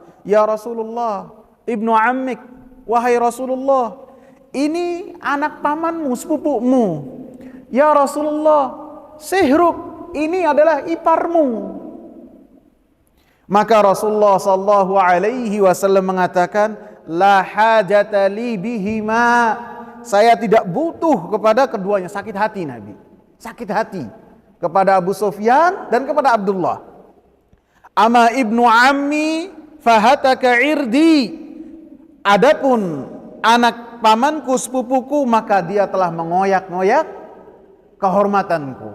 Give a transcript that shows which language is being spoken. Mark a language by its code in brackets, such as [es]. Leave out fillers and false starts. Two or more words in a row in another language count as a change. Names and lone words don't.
[ar] يا رسول الله، ابن عمك, [id] wahai Rasulullah, ini anak pamanmu, sepupumu. [ar] يا رسول الله، صهرك, [id] ini adalah iparmu. Maka Rasulullah [ar] صلى الله عليه وسلم [id] mengatakan, [ar] لا حاجة لي بهما, [id] saya tidak butuh kepada keduanya. Sakit hati Nabi, sakit hati kepada Abu Sufyan dan kepada Abdullah. [ar] أما ابن عمي فهتك عرضي, [id] adapun anak pamanku, sepupuku, maka dia telah mengoyak-ngoyak kehormatanku.